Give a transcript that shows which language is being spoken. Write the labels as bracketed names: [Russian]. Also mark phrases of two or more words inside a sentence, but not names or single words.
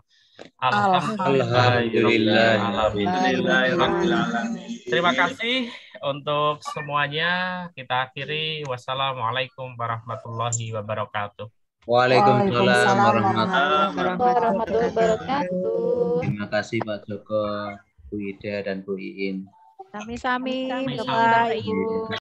[Indonesian] Alhamdulillah. Terima kasih untuk semuanya. Kita akhiri. [Arabic] والسلام عليكم ورحمة الله وبركاته. وعليكم السلام ورحمة الله وبركاته. [Indonesian] Terima kasih Pak Joko, Bu Ida dan Bu Iin. Sami-sami, Bapak Ibu.